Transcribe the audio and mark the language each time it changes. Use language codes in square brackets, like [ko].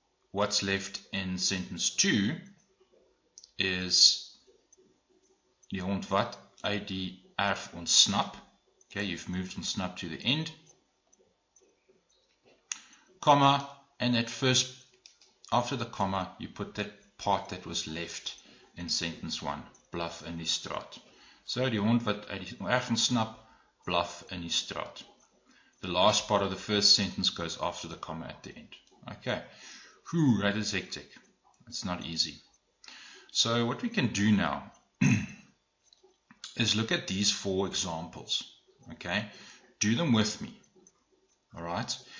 [en] What's left in sentence 2 is [af] die hond wat uit die erf ontsnap. [en] Okay, you've moved ontsnap to the end. Comma, and at first, after the comma, you put that part that was left in sentence 1. [af] Blaf in die straat. So die hond wat uit die erf ontsnap, blaf in die straat. [en] The last part of the first sentence goes after the comma at the end. Okay. Whew, that is hectic. It's not easy. So what we can do now is look at these 4 examples. Okay, do them with me. All right.